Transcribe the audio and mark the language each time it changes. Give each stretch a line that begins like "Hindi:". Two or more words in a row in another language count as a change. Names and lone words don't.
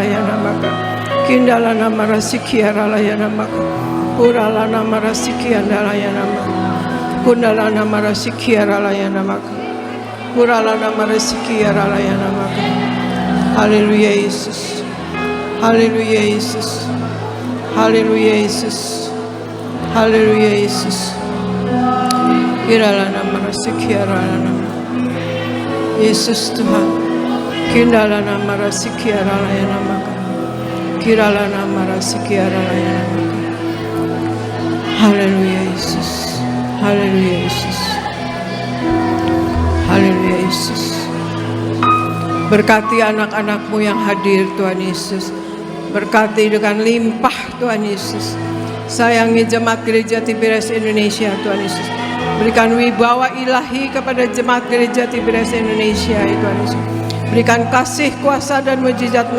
Indonesian: ya nama Kindala nama rasikiara ya nama Kurala nama rasikiara ya nama Kundala nama rasikiara ya nama Kurala nama rasikiara ya nama Haleluya Yesus Haleluya Yesus Haleluya Yesus Haleluya Yesus Kirala nama rasikiara nama Yesus Tuhan Kindala nama rasikiara ya nama Kirala nama rasikiara ya nama Haleluya Yesus Haleluya Yesus Haleluya Yesus berkati anak-anakmu yang hadir Tuhan Yesus berkati dengan limpah Tuhan Yesus sayangi jemaat gereja TBRS Indonesia Tuhan Yesus berikan wibawa ilahi kepada jemaat gereja TBRS Indonesia Tuhan Yesus berikan kasih kuasa dan mujizat-Mu